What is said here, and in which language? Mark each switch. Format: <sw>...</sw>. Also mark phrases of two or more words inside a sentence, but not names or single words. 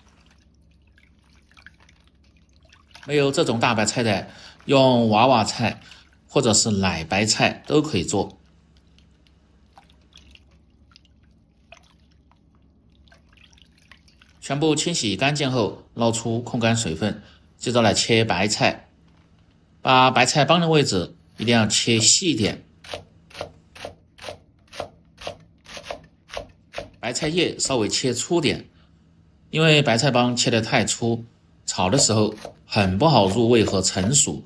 <zh>沒有這種大白菜的，用娃娃菜或者是奶白菜都可以做。全部清洗乾淨後，撈出控乾水分，接着來切白菜。把白菜幫的位置一定要切細點，白菜葉稍微切粗點，因為白菜幫切得太粗，炒的時候很不好入味和成熟。</zh>